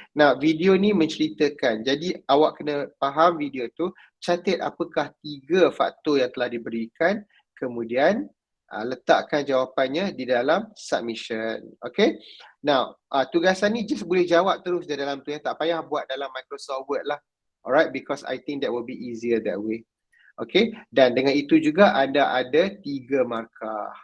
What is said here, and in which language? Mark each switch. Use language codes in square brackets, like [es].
[ms] Nah, video ni menceritakan. Jadi awak kena faham video tu, catat apakah 3 faktor yang telah diberikan, kemudian letakkan jawapannya di dalam submission. Okey. Now, tugasan ni just boleh jawab terus di dalam tu tak payah buat dalam Microsoft Word lah. [en] Alright, because I think that will be easier that way. [ms] Okay, dan dengan itu juga anda ada 3 markah.